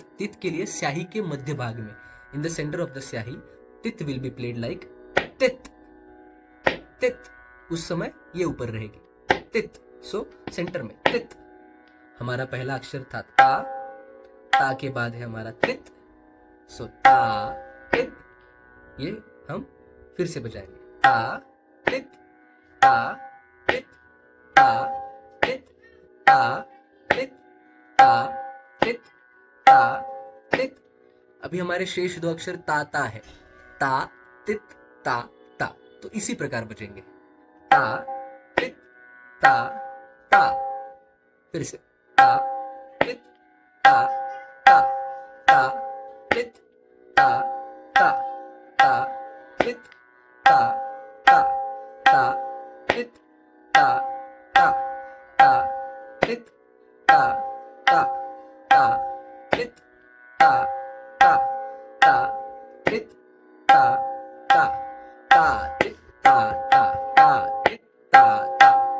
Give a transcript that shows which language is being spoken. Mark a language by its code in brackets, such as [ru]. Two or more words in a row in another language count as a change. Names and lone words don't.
[hi] तित के लिए स्याही के मध्य भाग में, [en] in the center of the [hi] स्याही, तित [en] will be played like [hi] तित तित। उस समय ये ऊपर रहेगी, तित। सो सेंटर में तित। हमारा पहला अक्षर था ता, ता के बाद है हमारा तित। सो ता तित, ये हम फिर से बजाएंगे, ता तित ता तित ता तित ता तित ता तित ता तित। अभी हमारे शेष 2 अक्षर ता ता है, ता तित ता ता। तो इसी प्रकार बजेंगे, ता तित ता ता। फिर से ता तित ता ता ता तित ता ता ता तित ता ता ता तित ता ता ता तित ता ता ता तित ता ता ता तित ता ता ता तित ता ता ता तित ता ता